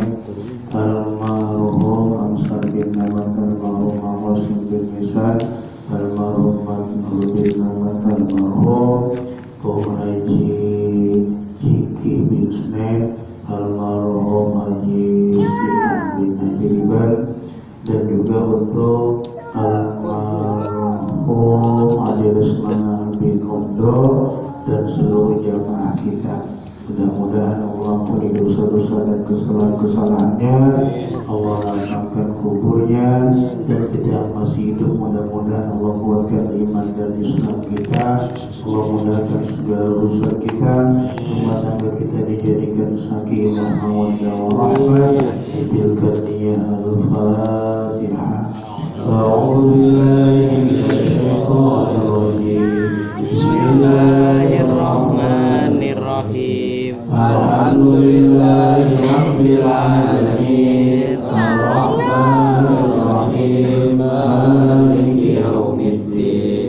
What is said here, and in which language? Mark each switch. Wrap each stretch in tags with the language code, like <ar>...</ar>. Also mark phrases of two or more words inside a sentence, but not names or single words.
<id>Almarhum Amsar bin Namat. Almarhum Awasim bin Misan. Almarhum Manur bin Namat. Almarhum Haji Jiki bin Snen. Almarhum Haji Sihan bin Haji Riban. Dan juga untuk almarhum Haji Resmana bin Omdo dan seluruh jamaah kita. Mudah-mudahan Allah ampuni dosa-dosa dan kesalahan-kesalahannya. Allah lapangkan kuburnya, dan kita yang masih hidup mudah-mudahan Allah kuatkan iman dan Islam kita. Allah mudahkan segala urusan kita. Rumah tangga kita dijadikan</id> <ar>سكينة مودة ورحمة.</ar> <id>Itilkan niyah al-Fatihah.</id> <ar>أعوذ بالله من الشيطان الرجيم. بسم الله الرحمن الرحيم. الحمد لله رب العالمين. الرحمن الرحيم مالك يوم الدين.</ar>